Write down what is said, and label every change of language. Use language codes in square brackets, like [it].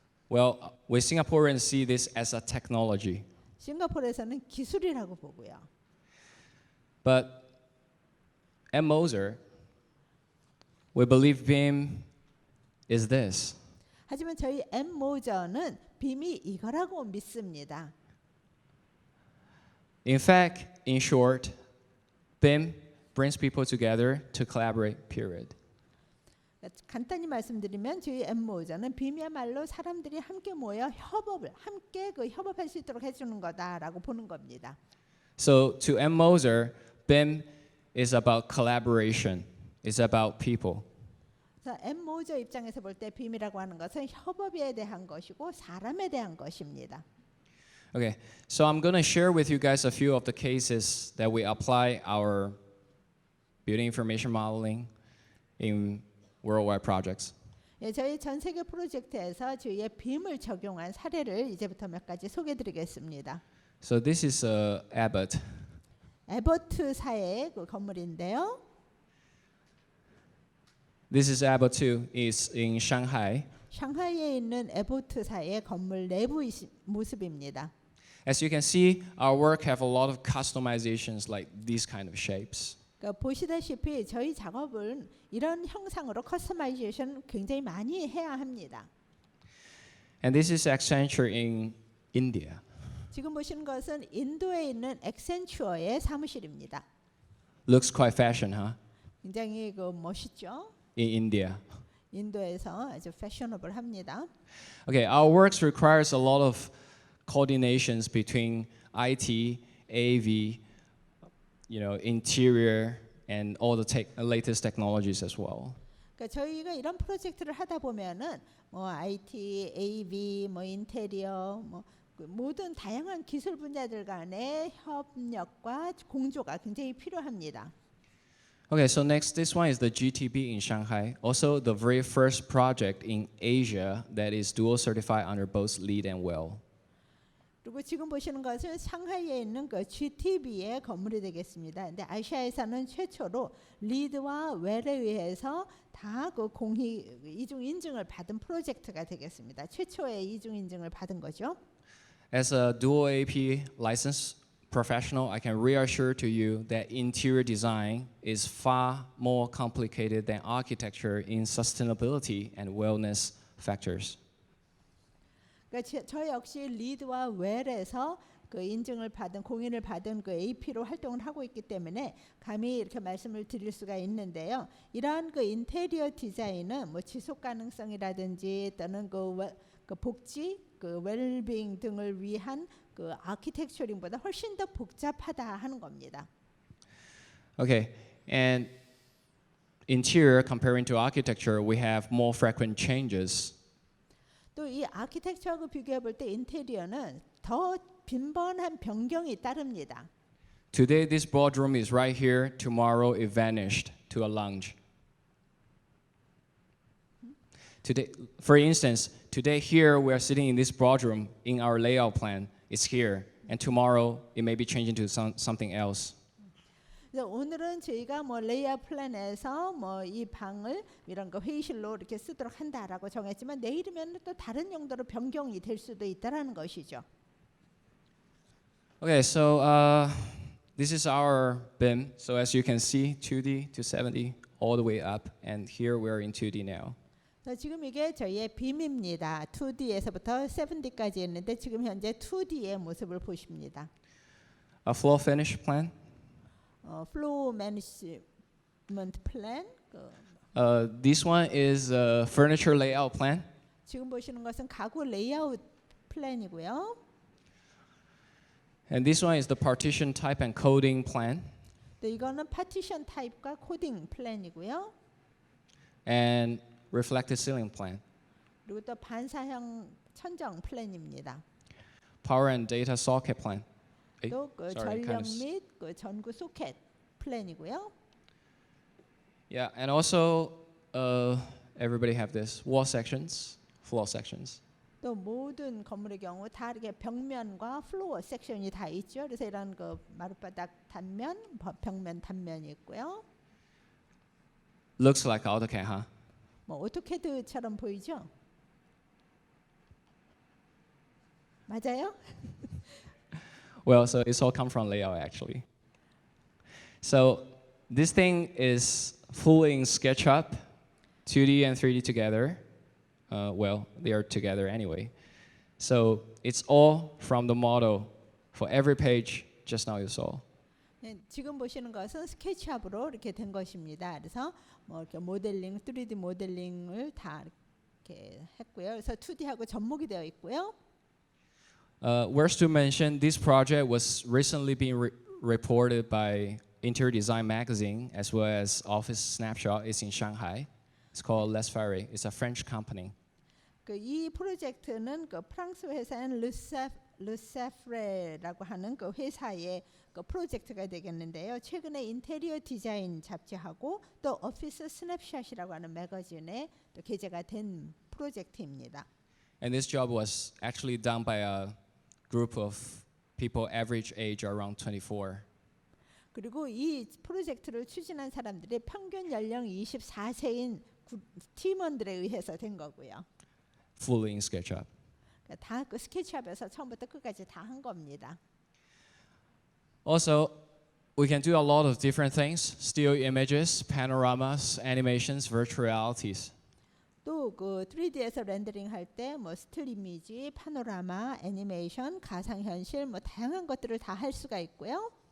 [en] Well, we Singaporeans see this as a technology. [ko] 싱가포르에서는 기술이라고 보고요. [en] But M Moser, we believe BIM is this. [ko] 하지만 저희 M Moser는 빔이 이거라고 믿습니다. [en] In fact, in short, BIM brings people together to collaborate, period. [ko] 간단히 말씀드리면 저희 M Moser는 빔이야말로 사람들이 함께 모여 함께 협업할 수 있도록 해주는 거다라고 보는 겁니다. [en] So to M Moser, BIM is about collaboration. It's about people. [ko] 그래서 M Moser 입장에서 볼 때 빔이라고 하는 것은 협업에 대한 것이고 사람에 대한 것입니다. [en] Okay, so I'm going to share with you guys a few of the cases that we apply our building information modeling in worldwide projects. [ko] 예, 저희 전 세계 프로젝트에서 저희의 빔을 적용한 사례를 이제부터 몇 가지 소개드리겠습니다. [en] So this is Abbott. [ko] 에버트사의 그 건물인데요. [en] This is Abbott too. It's in Shanghai. [ko] 샹하이에 있는 에버트사의 건물 내부 모습입니다. [en] As you can see, our work have a lot of customizations like these kind of shapes. [ko] 그러니까 보시다시피 저희 작업은 이런 형상으로 커스터마이제이션 굉장히 많이 해야 합니다. [en] And this is Accenture in India. [ko] 지금 보시는 것은 인도에 있는 엑센추어의 사무실입니다. [en] Looks quite fashion, huh? [ko] 굉장히 그 멋있죠? [en] In India. [ko] 인도에서 아주 패셔너블합니다. [en] Okay, our works requires a lot of coordinations between IT, AV, interior, and all the latest technologies as well. [ko] 그러니까 저희가 이런 프로젝트를 하다 보면은 뭐 IT, AV, 뭐 인테리어, 뭐 모든 다양한 기술 분야들 간의 협력과 공조가 굉장히 필요합니다. [en] Okay, so next, this one is the GTB in Shanghai. Also, the very first project in Asia that is dual certified under both LEED and WELL. [ko] 그리고 지금 보시는 것은 상하이에 있는 그 GTB의 건물이 되겠습니다. 근데 아시아에서는 최초로 리드와 웰에 의해서 다 그 공희 이중 인증을 받은 프로젝트가 되겠습니다. 최초의 이중 인증을 받은 거죠. [en] As a dual AP licensed professional, I can reassure to you that interior design is far more complicated than architecture in sustainability and wellness factors. [ko] 그러니까 저 역시 리드와 웰에서 그 인증을 받은 공인을 받은 그 AP로 활동을 하고 있기 때문에 감히 이렇게 말씀을 드릴 수가 있는데요. 이러한 그 인테리어 디자인은 뭐 지속 가능성이라든지 또는 그 복지, 그 웰빙 등을 위한 그 아키텍처링보다 훨씬 더 복잡하다 하는 겁니다. [en] Okay, and interior comparing to architecture, we have more frequent changes. [ko] 또 이 아키텍처하고 비교해 볼 때 인테리어는 더 빈번한 변경이 따릅니다. [en] Today, this boardroom is right here. Tomorrow, it vanished to a lounge. Today, for instance, today here we are sitting in this boardroom. In our layout plan, it's here, and tomorrow it may be changing to something else. [ko] 그래서 오늘은 저희가 뭐 레이아웃 플랜에서 뭐 이 방을 이런 거 회의실로 이렇게 쓰도록 한다라고 정했지만 내일이면 또 다른 용도로 변경이 될 수도 있다라는 것이죠. [en] Okay, so this is our BIM. So as you can see, 2D to 7D, all the way up, and here we are in 2D now. [ko] 지금 이게 저희의 빔입니다. 2D에서부터 7D까지 있는데 지금 현재 2D의 모습을 보십니다. [en] A floor finish plan. [ko] 플로우 매니지먼트 플랜. [en] This one is a furniture layout plan. [ko] 지금 보시는 것은 가구 레이아웃 플랜이고요. [en] And this one is the partition type and coding plan. [ko] 또 이거는 파티션 타입과 코딩 플랜이고요. [en] And reflected ceiling plan. [ko] 그리고 또 반사형 천정 플랜입니다. [en] Power and data socket plan. [ko] 또 그 전력 및 그 전구 소켓 플랜이고요. [en] Yeah, and also everybody have this wall sections, floor sections. [ko] 또 모든 건물의 경우 다 이렇게 벽면과 플로어 섹션이 다 있죠. 그래서 이런 그 마룻바닥 단면, 벽면 단면이 있고요. [en] Looks like AutoCAD, huh? [ko] 뭐 오토캐드처럼 보이죠? 맞아요? [en] Well, so it's all come from layout actually. So this thing is fully in SketchUp, 2D and 3D together. Well, they are together anyway. So it's all from the model for every page just now you saw. [ko] 네, 지금 보시는 것은 스케치업으로 이렇게 된 것입니다. 그래서 뭐 이렇게 모델링, 3D 모델링을 다 이렇게 했고요. 그래서 2D하고 접목이 되어 있고요. [en] Worth to mention, this project was recently being reported by Interior Design magazine as well as Office Snapshot. It's in Shanghai. It's called Les Ferry. It's a French company. [ko] 이 프로젝트는 그 프랑스 회사인 르세프레라고 하는 그 회사의 그 프로젝트가 되겠는데요. 최근에 인테리어 디자인 잡지하고 또 오피스 스냅샷이라고 하는 매거진에 또 게재가 된 프로젝트입니다. [en] And this job was actually done by a group of people average age around 24. [ko] 그리고 이 프로젝트를 추진한 사람들이 평균 연령 24세인 팀원들에 의해서 된 거고요. [en] Fully in SketchUp. [ko] 다 그 스케치업에서 처음부터 끝까지 다 한 겁니다. [en] Also, we can do a lot of different things: still images, panoramas, animations, virtual realities. [ko] 또 그 3D에서 렌더링 할 때 뭐 스틸 이미지, 파노라마, 애니메이션, 가상 현실 뭐 다양한 것들을 다 할 수가 있고요.